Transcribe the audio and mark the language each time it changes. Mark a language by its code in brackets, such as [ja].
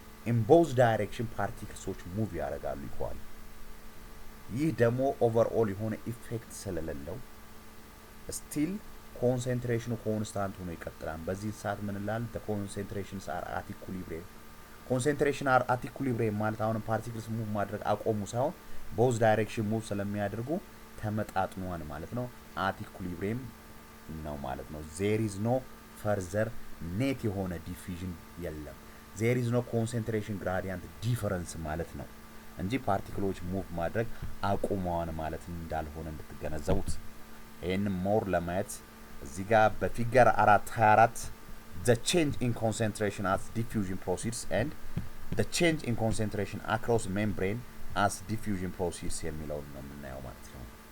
[en] in both direction particles move [am] ያደርጋሉ ይኳል። ይህ ደግሞ ኦቨርኦል የሆነ ኢፌክት ስለሌለው still concentration ኮንስታንት ሆኖ ይቀጥላል። በዚህ ሰዓት ምን ይላል? [en] the concentrations are at equilibrium. concentration are at equilibrium [am] ማለት አሁን particles move ማድረግ አቆሙ ሳይሆን both direction move ስለሚያደርጉ ተመጣጥኗል ማለት ነው። [en] at equilibrium [am] ነው ማለት ነው። [en] there is no further net [am] የሆነ diffusion የለም። [en] there is no concentration gradient difference [am] ማለት ነው እንጂ ፓርቲክሎች ሙቭ ማድረግ አቆመዋል ማለት እንዳልሆነ እንድትገነዘቡት። ይሄን ሞር ለማየት እዚህ ጋር በፊገር 424 [en] the change in concentration as diffusion proceeds [am] and the change in concentration across membrane as diffusion proceeds የሚለው ነው የምናየው ማለት ነው።